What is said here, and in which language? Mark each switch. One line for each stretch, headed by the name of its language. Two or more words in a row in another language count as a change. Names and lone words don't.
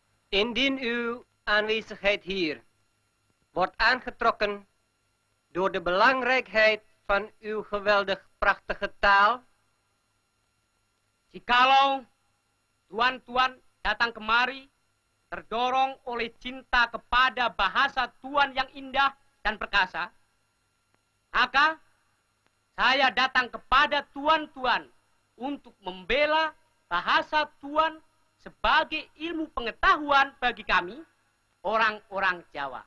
Dutch: Indien uw aanwezigheid hier wordt aangetrokken door de belangrijkheid van uw geweldig prachtige taal.
Indonesian: Jikalau tuan-tuan datang kemari terdorong oleh cinta kepada bahasa Tuan yang indah dan perkasa, maka saya datang kepada tuan-tuan untuk membela bahasa Tuan sebagai ilmu pengetahuan bagi kami, orang-orang Jawa.